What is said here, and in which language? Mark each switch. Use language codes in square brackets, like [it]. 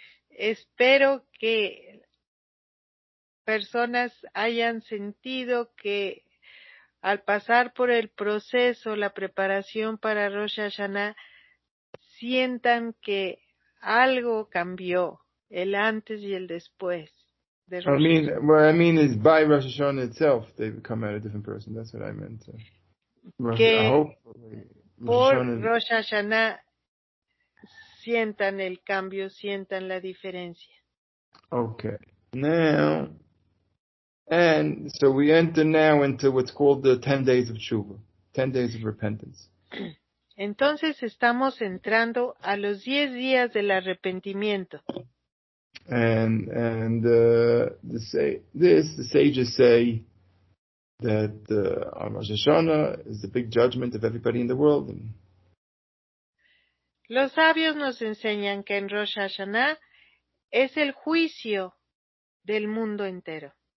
[es] Espero que personas hayan sentido que al pasar por el proceso, la preparación para Rosh Hashanah, sientan que algo cambió, el antes y el después de Rosh Hashanah. [en] What I mean is by Rosh Hashanah itself, they become out a different person. That's what I meant. [es] Que [en] I hope [es] por Rosh Hashanah sientan el cambio, sientan la diferencia. [en] Okay. Now, and so we enter now into what's called the 10 days of Tshuva, 10 days of repentance. [es] Entonces estamos entrando a los 10 días del arrepentimiento. [en] And the sages say that on Rosh Hashanah is the big judgment of everybody in the world. [es] Los sabios nos enseñan que en Rosh Hashanah es el juicio del mundo entero.